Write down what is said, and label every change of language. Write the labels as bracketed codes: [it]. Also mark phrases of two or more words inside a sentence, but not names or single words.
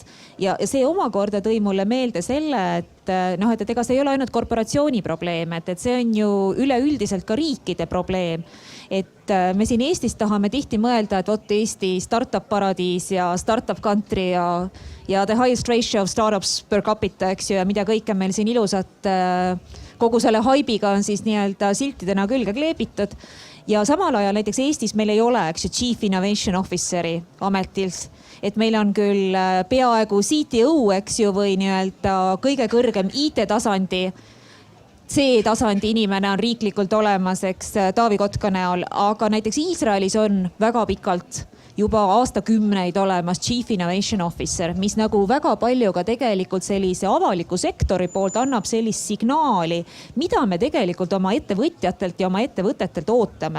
[et] Ja see omakorda tõi mulle meelde selle, et ega see ei ole ainult korporatsiooni probleem, et see on ju üleüldiselt ka riikide probleem. Et me siin Eestis tahame tihti mõelda, et vot Eesti startup paradiis ja [en] startup country [et] ja [en] the highest ratio of startups per capita, [et] eks ju, ja mida kõike meil siin ilusat kogu selle haibiga on siis nii-öelda siltidena külge kleebitud. ja samal ajal näiteks Eestis meil ei ole, eks ju, [en] Chief Innovation Officeri [et] ametil, et meil on küll peaaegu CTO, eks ju, või nii-öelda kõige kõrgem IT-tasandi, C-tasandi inimene on riiklikult olemas, eks, Taavi Kotka näol, aga näiteks Iisraelis on väga pikalt juba aastakümneid olemas [en] Chief Innovation Officer, [et] mis nagu väga palju ka tegelikult sellise avaliku sektori poolt annab sellist signaali, mida me tegelikult oma ettevõtjatelt ja oma ettevõtetelt ootame.